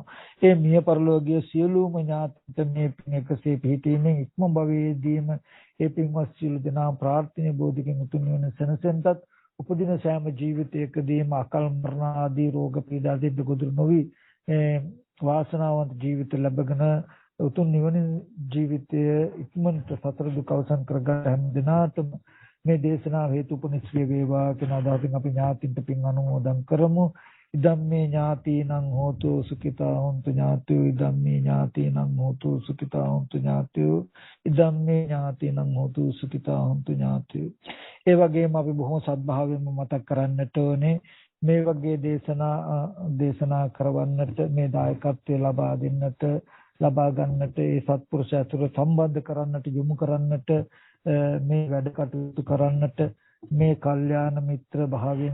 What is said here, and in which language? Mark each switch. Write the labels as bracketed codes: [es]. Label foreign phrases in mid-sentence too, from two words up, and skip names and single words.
[si] ඒ මිය පරලෝකීය සියලුම ඥාතිත මේ පින් එකසේ පිහිටීමෙන් ඉක්ම භවයේදීම ඒ පින්වත් සියලු දෙනා ප්‍රාර්ථනීය බෝධිකින් උතුම් නිවන සැනසෙන්නටත් උපදින සෑම ජීවිතයකදීම අකල් මරණ ආදී රෝග පීඩා දෙද්ද ගොදුරු නොවි වාසනාවන්ත ජීවිත ලැබගෙන උතුම් නිවනින් ජීවිතය ඉක්මනට සතර දුක අවසන් කරගන්න හැම දිනාටම මේ දේශනාව හේතුපනිශ්‍රේ වේවා කියන අදහසින් අපි ඥාතින්ට පින් අනුමෝදන් කරමු. [pi] ඉදම්මේ ඥාතිනං හෝතු සුඛිතා හොන්තු ඥාතියෝ ඉදම්මේ ඥාතිනං හෝතු සුඛිතා හොන්තු ඥාතියෝ ඉදම්මේ ඥාතිනං හෝතු සුඛිතා හොන්තු ඥාතියෝ. [si] ඒ වගේම අපි බොහොම සත්භාවයෙන්ම මතක් කරන්නට ඕනේ මේ වගේ දේශනා කරවන්නට මේ දායකත්වය ලබා දෙන්නට ලබා ගන්නට ඒ සත්පුරුෂ ඇතුළු සම්බන්ධ කරන්නට යොමු කරන්නට මේ වැඩ කටයුතු කරන්නට මේ කල්යාණ මිත්‍ර භාවයෙන්